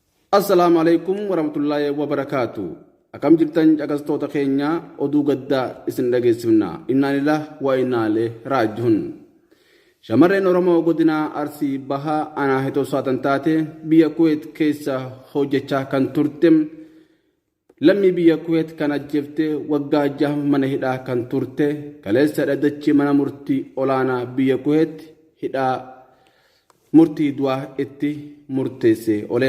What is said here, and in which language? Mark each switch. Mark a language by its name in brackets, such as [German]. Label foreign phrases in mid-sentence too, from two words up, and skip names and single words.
[Arabic] السلام عليكم ورحمة الله وبركاته. [Oromo] Akam jirtan caqastoota keenya oduu gaddaa isin dhageessifna. [Arabic] إنا لله وإنا إليه راجعون. [Oromo] Shamarreen Oromoo godina Arsii Bahaa Aanaa Hetoo Saatan taate biyya Kuwait keessa hojjechaa kan turte lammii biyya Kuwait kan ajjeefte waggaa 6 mana hidhaa kan turte kaleessa dhaddachi mana murtii olaanaa biyya Kuwait hidhaa murtii du'aa itti murteesse oleen.